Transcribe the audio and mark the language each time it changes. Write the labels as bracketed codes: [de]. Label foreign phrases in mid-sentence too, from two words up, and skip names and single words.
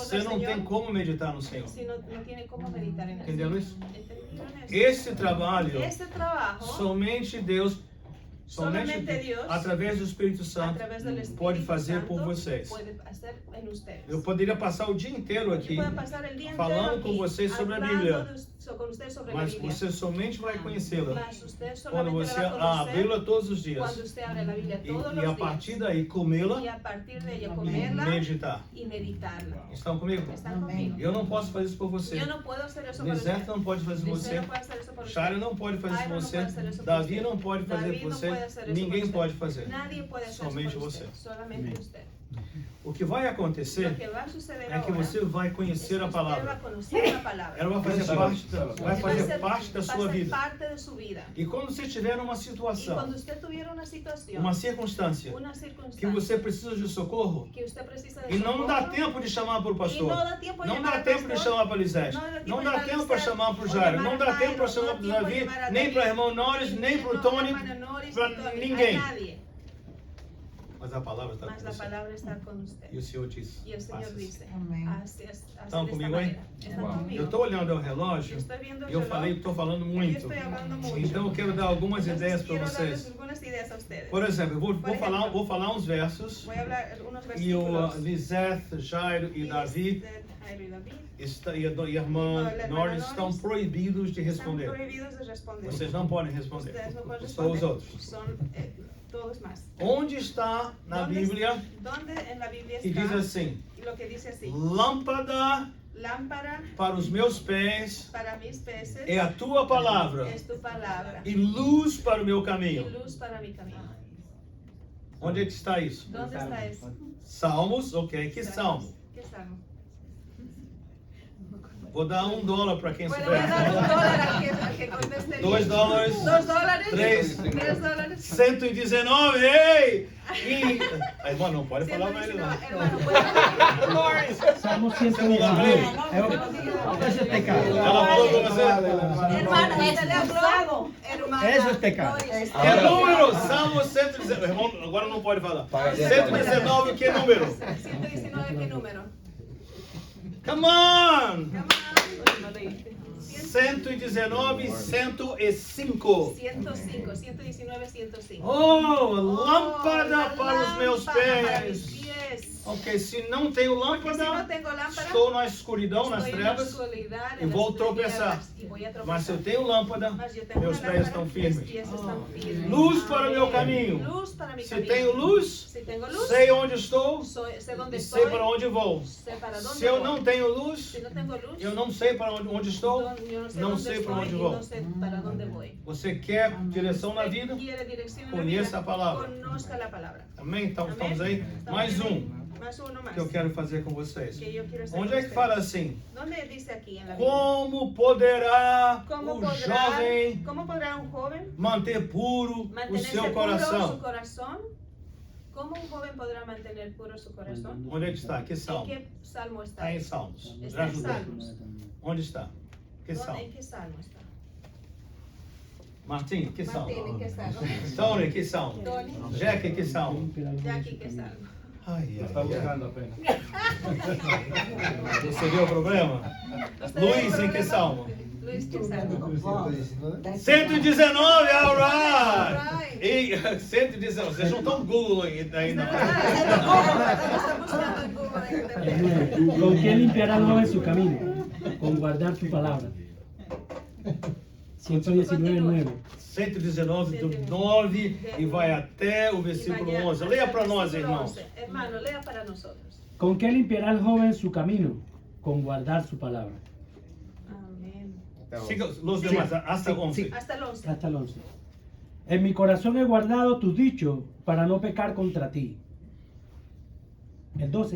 [pt] você [es] del [pt] não tem [es] Señor, [pt] como meditar no Senhor. [es] si no tiene cómo meditar en eso. [pt] Entendeu isso? [es] ¿Entendieron eso? [pt] Esse trabalho, [es] Este trabajo [pt] somente Deus [es] Solamente Dios, [pt] através do Espírito [es] a [pt] Santo, [es] través del Espíritu [pt] pode fazer [es] Santo, [pt] por vocês. [es] puede hacer en ustedes. [pt] Eu poderia passar o dia inteiro aqui [es] Yo puedo pasar el día [pt] falando [es] entero [pt] com [es] aquí, [pt] vocês sobre a [es] hablando [pt] Bíblia, [es] con ustedes sobre la [pt] mas [es] Biblia. [pt] você somente vai conhecê-la [es] Mas usted [pt] quando [es] solamente [pt] você [es] la va a conocer [pt] abri-la todos os dias [es] cuando usted abre la Biblia todos [pt] e a [es] los [pt] partir [es] días. [pt] daí comê-la [es] Y a partir de ella [pt] e [es] comerla [pt] meditar. [es] y meditarla. [pt] Estão comigo? [es] ¿Están Amén. conmigo? [pt] Eu não posso fazer isso por você. [es] Yo no puedo hacer eso por [pt] Lisete [es] usted. [pt] não pode fazer por [es] Lisette [pt] você. [es] no puede hacer eso por usted. [pt] Shara não pode fazer isso Iron por não você. pode fazer isso por Davi você. não pode fazer David por não você. pode fazer isso Ninguém por pode você. fazer. [es] Nadie puede hacer [pt] Somente [es] eso por [pt] você. [es] usted. Solamente usted. [pt] O que vai acontecer [es] Lo que va a suceder [pt] é que [es] ahora [pt] você vai [es] es que [pt] conhecer a [es] usted va a [pt] palavra. [es] conocer la palabra. [pt] Ela vai fazer parte da [es] Va a [pt] sua [es] ser [pt] vida. [es] parte de su vida. [pt] E quando você tiver numa [es] Y [pt] situação, [es] cuando usted tuviera una situación, [pt] uma circunstância [es] una [pt] que [es] circunstancia [pt] você precisa de socorro [es] que usted precisa de [pt] e não dá [es] socorro, [pt] tempo de chamar para o [es] y [pt] pastor, [es] no da tiempo de [pt] não [es] llamar [pt] dá [es] al [pt] tempo de [es] pastor, [pt] chamar para Lisete, não dá tempo para chamar para o Jairo, não dá tempo para chamar para o Davi, nem para o irmão Norris, nem para o Tony, para ninguém. Mas a palavra está [es] Mas [pt] com [es] la [pt] você. [es] palabra está con usted. [pt] E o Senhor diz, [es] Y el Señor [pt] faça isso. [es] dice, Amén. así es, así [pt] Estão [es] de esta [pt] comigo aí? [es] manera. Están [pt] Eu [es] conmigo. [pt] estou olhando ao relógio [es] Yo estoy viendo el [pt] e eu [es] reloj, [pt] estou falando [es] y yo [pt] muito. [es] estoy hablando mucho. [pt] Então eu quero dar algumas [es] Entonces, [pt] ideias para [es] quiero darles [pt] vocês. [es] algunas ideas a ustedes. [pt] Por exemplo, eu [es] Por [pt] vou [es] ejemplo, [pt] falar uns versos [es] Voy a hablar unos [pt] e o [es] versículos. [pt] Lisete, Jairo e Davi [es] Jairo y David [pt] e a irmã Norris estão proibidos de [es] están [pt] responder. [es] prohibidos de responder. [pt] Vocês não podem responder. [es] Ustedes no pueden [pt] Só os [es] responder. [pt] outros. [es] Son todos más. [pt] Onde está na [es] ¿Dónde- [pt] Bíblia [es] ¿Dónde en la Biblia [pt] que diz [es] está [pt] assim: [es] lo que dice así? [pt] lâmpada [es] Lámpara [pt] para os meus pés [es] para mis peces [pt] é a tua palavra [es] es tu palabra [pt] e luz para o meu [es] y [pt] caminho. [es] luz para mi camino. [pt] Onde é que está isso? [es] ¿Dónde está eso? [pt] Salmos, ok. Que salmo? [es] ¿Qué salmo? [pt] Vou dar $1 para quem [es] Bueno, voy a dar [pt] souber. [es] $1 al que conteste bien. $2. $2. [pt] Três. [es] $3. [pt] 119, ei! E... A irmã não pode falar mais ele não. [es] 119. Hermano, puede Salmo [pt] Você não dá pra 119. ele? [es] Eso es pecado. [pt] Ela falou com você? [es] Hermano, ella le habló. Hermana, Eso es pecado. Doris. [pt] Que número? Salmo 119. Irmão, agora não pode falar. 119, que número? [es] 119, ¿qué número? [en] Come on! Come on. [es] 119, 105. 105, 119, 105. [pt] Oh, lâmpada para os meus [es] Para mis [pt] pés. [es] pies. [pt] Ok, se não tenho [es] Porque si no [pt] lâmpada, [es] tengo lámpara, [pt] estou na escuridão, nas [es] estoy en la [pt] trevas. [es] oscuridad, [pt] e [es] en las [pt] vou tropeçar. [es] tinieblas, y voy a [pt] Mas se eu [es] tropezar. [pt] tenho lâmpada, [es] Mas yo tengo [pt] meus [es] una [pt] pés [es] lámpara, [pt] estão [es] mis [pt] firmes. [es] pies están firmes. [pt] Luz para o meu [es] Amén. [pt] caminho. [es] Luz para mi [pt] Se [es] camino. [pt] tenho luz, [es] Si tengo luz, [pt] sei onde estou [es] sé dónde [pt] e [es] estoy, [pt] sei para onde vou. [es] sé para dónde [pt] Se eu [es] voy. [pt] não tenho luz, [es] Si no tengo luz, [pt] eu não sei para onde estou, [es] yo no sé [pt] não [es] dónde [pt] sei para [es] estoy [pt] onde [es] y [pt] vou. [es] no sé para dónde voy. [pt] Você quer direção na vida? [es] Quiere dirección en la [pt] Conheça [es] vida, [pt] a palavra. [es] Conozca la palabra. [pt] Amém? Então [es] Amén. [pt] estamos aí. [es] Estamos [pt] Mais [es] bien. [pt] um [es] Más uno más. [pt] que eu quero fazer com vocês. [es] Que yo quiero hacer [pt] Onde [es] con [pt] é que [es] ustedes. [pt] fala assim? [es] ¿Dónde dice aquí en la Biblia? [pt] Como poderá [es] ¿Cómo [pt] o [es] podrá, [pt] jovem [es] ¿Cómo podrá un joven [pt] manter puro o [es] mantenerse [pt] seu [es] puro su [pt] coração? [es] corazón? ¿Cómo un joven podrá mantener puro su corazón? [pt] Onde é que está? Que [es] ¿En [pt] salmo? [es] qué salmo está? [pt] Está em Salmos. Já [es] Está en [pt] ajudei. [es] Salmos. [pt] Onde está? Que [es] ¿En [pt] salmo? [es] qué salmo está? [pt] Martim, que salmo? [es] Martín, ¿en qué salmo? [pt] Tony, que salmo? [es] Tony, [pt] Jack, que salmo? [es] Jackie, ¿qué salmo? [pt] Ai, [es] Está [pt] ai, [es] buscando apenas. [pt] ai. Você viu o problema? Luiz, em que salmo? [es] Luis, ¿qué salmo? 119, [en] alright! Alright. [pt] E 119, vocês não estão Google aí não. [es] Está buscando en Google en El internet. 9. ¿Con qué limpiará el joven su camino? Con guardar tu palabra. 119, 9. [pt] 119 do 9 e vai até o versículo 11. Leia para nós, irmãos. [es] Hermano, lea para nosotros. ¿Con qué limpiará el joven su camino? Con guardar su palabra. Amén. [pt] Siga os demais, hasta 11. [es] Hasta el 11. Hasta el 11. En mi corazón he guardado tus dichos para no pecar contra ti. El 12.